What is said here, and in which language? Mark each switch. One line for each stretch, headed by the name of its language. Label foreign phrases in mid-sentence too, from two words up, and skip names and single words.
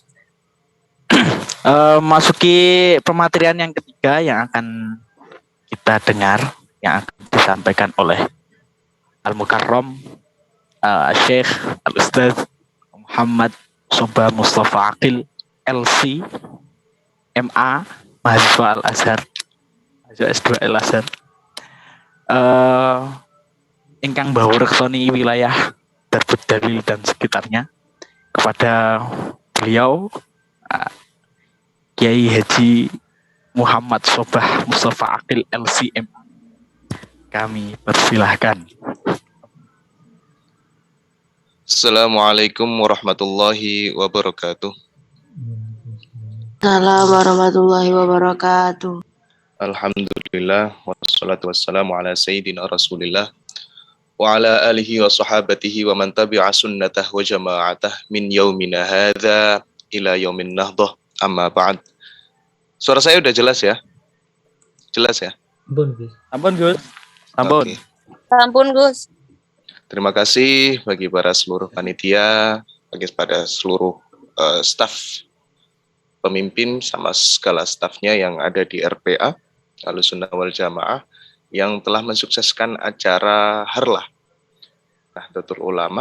Indonesian: Masuki pematerian yang ketiga yang akan kita dengar, yang akan disampaikan oleh Al-Mukarram Syekh Al-Ustaz Muhammad Sobah Mustafa Aqil LC MA, mahasiswa Al-Azhar, mahasiswa S2 Al-Azhar,
Javanese: ingkang bahu reksoni
Indonesian: wilayah Darbud Dalil dan sekitarnya. Kepada beliau Kiai Haji Muhammad Sobah Mustafa Aqil LCM, kami persilahkan.
Arabic: السلام عليكم ورحمة الله وبركاته. السلام عليكم ورحمة الله وبركاته. الحمد لله والصلاة والسلام على سيدنا رسول الله وعلى آله وصحابته ومن تبع سنته وجماعته من يومنا هذا إلى يوم النهضة أما بعد.
Indonesian: Suara saya udah jelas ya? Jelas ya? Ampun Gus. Ampun. Okay. Ampun Gus. Terima kasih bagi para seluruh panitia, bagi pada seluruh staf pemimpin sama segala stafnya yang ada di RPA Ahlus Sunnah wal Jamaah yang telah mensukseskan acara Harlah Nahdlatul Ulama.